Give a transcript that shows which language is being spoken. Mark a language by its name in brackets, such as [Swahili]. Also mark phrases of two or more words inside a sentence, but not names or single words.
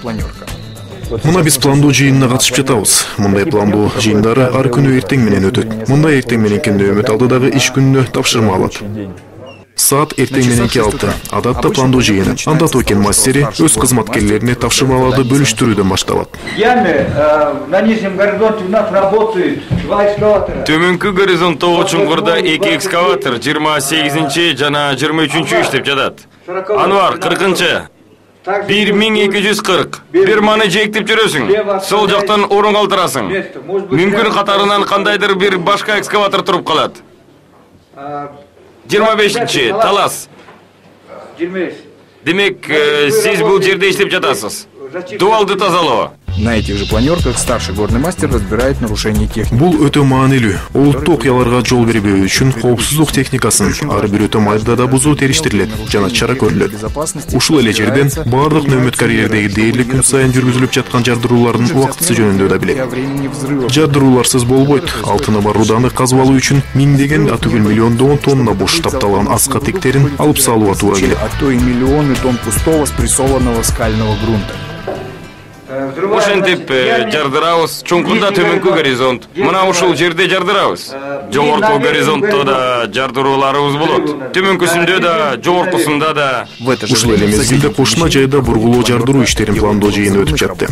[Kyrgyz] Мына биз пландоо жыйынына катышып жатабыз. Мындай пландоо жыйындары ар күнү эртең менен өтөт. Мындай эртең мененки нөөмөт алдыдагы иш күнүнө тапшырма алат. Саат эртең мененки 6. Адатта пландоо жыйыны. Анда тоо кен мастери өз кызматкерлерине тапшырмаларды бөлүштүрүүдөн башталат. [Russian] На нижнем горизонте у нас работают 2 экскаватора. [Kyrgyz] Төмөнкү горизонтто чуңкурда 2 экскаватор 28-чи жана 23-чү иштеп жатат. Анвар 40-чы. 1240. Бир маны жектип жүрөсүң. Сол жактан орун калтырасың. Мүмкүн катарынан кандайдыр бир башка экскаватор туруп калат. 25-чи талас. Демек, сиз бул жерде иштеп жатасыз. Дуалды тазалоо. [Russian] На этих же планерках старший горный мастер разбирает нарушения техники. [Kyrgyz] Бул өтө маанилүү. Олуттуу окуяларга жол бербөө үчүн коопсуздук техникасын ар бир өтө майда да бузуу териштирилет жана чара көрүлөт. Ушул эле жерден бардык нөөмөт карьердеги дээрлик күн сайын жүргүзүлүп жаткан жардыруулардын убактысы жөнүндө да билет. Жардырууларсыз болбойт. Алтыны бар руданы казып алуу үчүн миңдеген, атүгүл миллиондогон тонна бош тапталган аска тектерин алып салууга туура келет. [Russian] А то и миллионы тонн пустого спрессованного скального грунта. [Kyrgyz] Ошентип жардырабыз. Чуңкурда төмөнкү горизонт. Мына ушул жерде жардырабыз. Жогорку горизонтто да жардырууларыбыз болот. Төмөнкүсүндө да, жогоркусунда да. Ушул эле мезгилде кошуна жайда бургулоо жардыруу иштерин пландоо жыйыны өтүп жатты.